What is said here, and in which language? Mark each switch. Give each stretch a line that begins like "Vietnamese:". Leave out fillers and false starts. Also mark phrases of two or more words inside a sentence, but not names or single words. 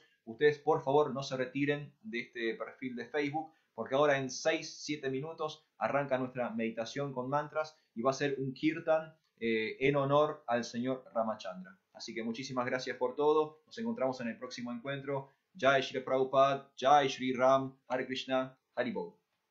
Spanish: Ustedes, por favor, no se retiren de este perfil de Facebook, porque ahora en 6-7 minutos arranca nuestra meditación con mantras y va a ser un kirtan en honor al señor Ramachandra. Así que muchísimas gracias por todo. Nos encontramos en el próximo encuentro.
Hindi: Jai Shri Prabhupada, Jai Shri Ram, Hare Krishna, Hari Bol.